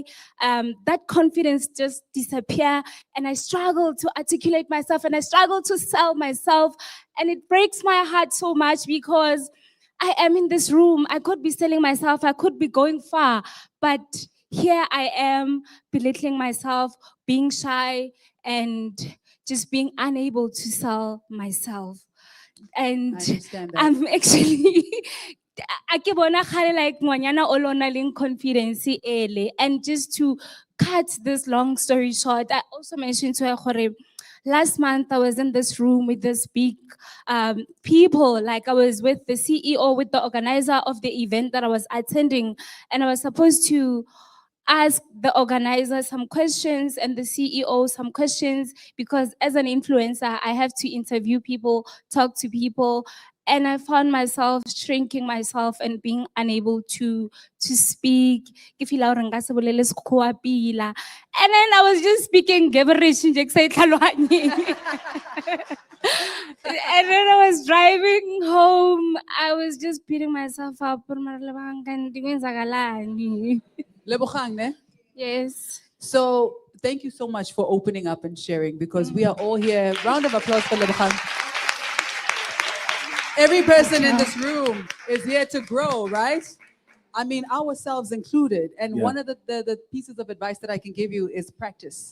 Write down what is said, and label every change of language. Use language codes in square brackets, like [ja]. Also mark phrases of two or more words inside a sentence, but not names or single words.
[en] That confidence just disappear, and I struggle to articulate myself, and I struggle to sell myself, and it breaks my heart so much because I am in this room. I could be selling myself. I could be going far, but here I am belittling myself, being shy, and just being unable to sell myself. And I understand that. I'm actually [tn] a ke bona gale like ngwanyana o lo na leng confidence ele. [en] And just to cut this long story short, I also mentioned to her gore last month I was in this room with this big people. Like I was with the CEO, with the organizer of the event that I was attending, and I was supposed to ask the organizer some questions and the CEO some questions, because as an influencer, I have to interview people, talk to people. And I found myself shrinking myself and being unable to speak. [tn] Ke feel la hore nka se bolele sekgowa pila. [en] And then I was just speaking gibberish [tn] nje ke sa e tlhaloganye. [en] And then I was driving home. I was just beating myself up. Lebogang, ne? Yes. So thank you so much for opening up and sharing, because we are all here. Round of applause for Lebogang. Every person in this room is here to grow, right? I mean, ourselves included. And Yeah. one of the pieces of advice that I can give you is practice.